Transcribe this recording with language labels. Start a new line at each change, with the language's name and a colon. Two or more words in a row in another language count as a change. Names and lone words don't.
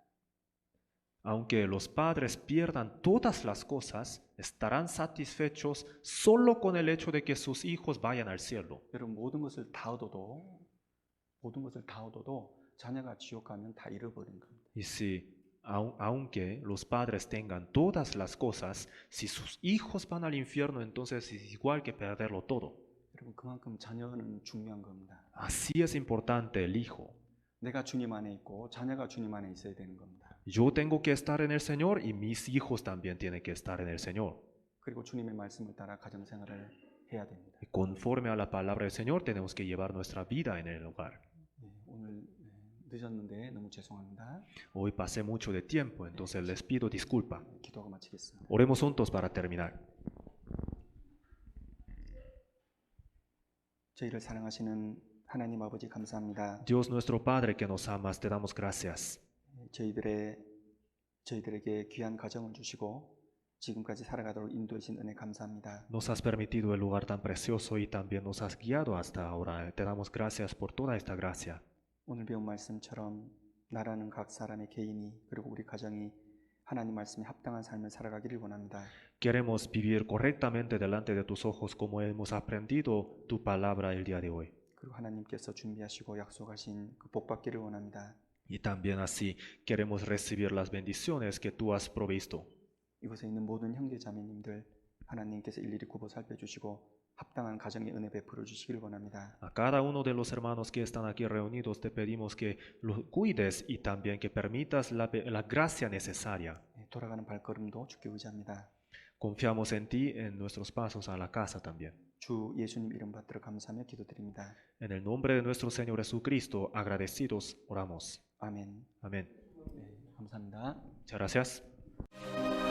Spanish: Aunque los padres pierdan todas las cosas, estarán satisfechos solo con el hecho de que sus hijos vayan al cielo.
Korean: 여러분 모든 것을 다 얻어도 자녀가 지옥 가면 다 잃어버린 겁니다.
Spanish: Y si, aunque los padres tengan todas las cosas, si sus hijos van al infierno, entonces es igual que perderlo todo.
Korean: 여러분 그만큼 자녀는 중요한 겁니다.
Spanish: Así es importante el hijo.
Korean: 내가 주님 안에 있고 자녀가 주님 안에 있어야 되는 겁니다.
Spanish: Yo tengo que estar en el Señor y mis hijos también tienen que estar en el Señor.
Korean: 그리고 주님의 말씀을 따라 가정 생활을 해야 됩니다.
Spanish: Y conforme a la palabra del Señor tenemos que llevar nuestra vida en el hogar.
Korean: 오늘 늦었는데 너무 죄송합니다.
Spanish: Hoy pasé mucho de tiempo, entonces les pido disculpa.
Korean: 기도하고 마치겠습니다.
Spanish: Oremos juntos para terminar.
Korean: 저희를 사랑하시는 하나님 아버지 감사합니다.
Spanish: Dios nuestro Padre que nos amas, te damos gracias.
Korean: 저희들에게 귀한 가정을 주시고 지금까지 살아가도록 인도해 주신 은혜 감사합니다.
Spanish: Nos has permitido el lugar tan precioso y también nos has guiado hasta ahora. Te damos gracias por toda esta gracia.
Korean: 오늘 배운 말씀처럼 나라는 각 사람의 개인이 그리고 우리 가정이 하나님 말씀에 합당한 삶을 살아가기를 원합니다.
Spanish: Queremos vivir correctamente delante de tus ojos como hemos aprendido tu palabra el día de hoy.
Korean: 그리고 하나님께서 준비하시고 약속하신 그 복 받기를 원합니다.
Spanish: Y también así queremos recibir las bendiciones que tú has provisto.
Korean: 이곳에 있는 모든 형제 자매님들 하나님께서 일일이 굽어 살펴주시고 합당한 가정의 은혜 베풀어 주시기를 원합니다.
Spanish: A cada uno de los hermanos que están aquí reunidos te pedimos que los cuides y también que permitas la gracia necesaria.
Korean: 돌아가는 발걸음도 주께 의지합니다.
Spanish: Confiamos en ti en nuestros pasos a la casa también.
Korean: 주 예수님 이름 받들어 감사하며 기도드립니다.
Spanish: En el nombre de nuestro Señor Jesucristo, agradecidos, oramos.
Korean: 아멘.
Spanish: Amén.
Korean: 감사합니다.
Spanish: Muchas gracias.